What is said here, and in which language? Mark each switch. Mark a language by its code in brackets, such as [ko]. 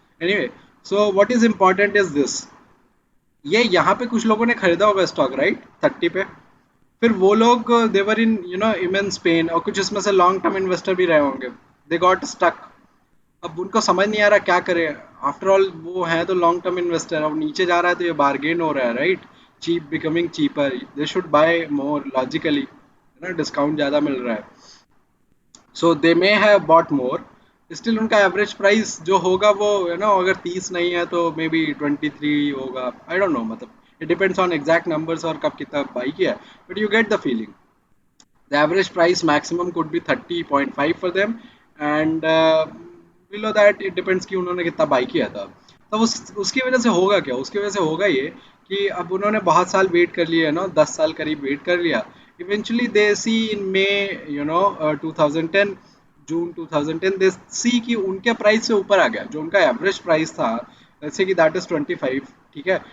[en] Anyway, so what is important is this. [hi] ये यहाँ पे कुछ लोगों ने खरीदा होगा स्टॉक राइट 30 पे. फिर वो लोग देवर इन इमेंस पेन और कुछ इसमें से लॉन्ग टर्म इन्वेस्टर भी रहे होंगे. [en] They got stuck. [hi] अब उनको समझ नहीं आ रहा क्या करे. आफ्टर ऑल वो है तो लॉन्ग टर्म इन्वेस्टर. अब नीचे जा रहा है तो ये बार्गेन हो रहा है right. [en] Cheap becoming cheaper. They should buy more logically [hi] है ना. डिस्काउंट ज़्यादा मिल रहा है. [en] So they may have bought more. [hi] Still उनका एवरेज प्राइस जो होगा वो अगर 30 नहीं है तो मे बी 23 होगा. [en] I don't know [hi] मतलब [en] it depends on exact numbers [hi] और कब कितना बाई किया है. [en] But you get the feeling. The average price maximum could be 30.5 for them, and below that it depends [hi] कि उन्होंने कितना बाई किया था. तब उसकी वजह से होगा क्या. उसकी वजह से होगा ये कि अब उन्होंने बहुत साल वेट कर लिया है ना. 10 साल करीब वेट कर लिया. इवेंचुअली दे सी इन मे 2010 जून 2010 दे सी कि उनके प्राइस से ऊपर आ गया. जो उनका एवरेज प्राइस था जैसे कि दैट इज 25. ठीक है.